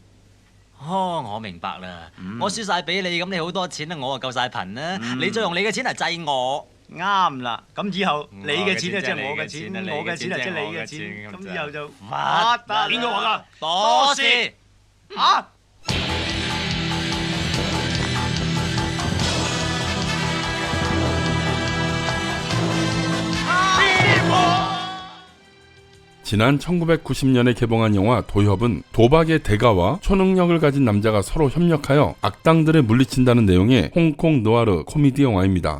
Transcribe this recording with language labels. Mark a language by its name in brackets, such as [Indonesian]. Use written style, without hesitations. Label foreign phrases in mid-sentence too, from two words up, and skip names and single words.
[Cantonese] 哦，我明白啦。我輸晒俾你，咁你好多錢啦，我啊夠晒貧啦。你再用你嘅錢嚟濟我，啱啦，咁以後你嘅錢就即係我嘅錢，我嘅錢就即係你嘅錢，咁以後就發達。邊個話㗎？多事。啊！ [Korean] 지난 1990년에 개봉한 영화 도협은 도박의 대가와 초능력을 가진 남자가 서로 협력하여 악당들을 물리친다는 내용의 홍콩 노아르 코미디 영화입니다.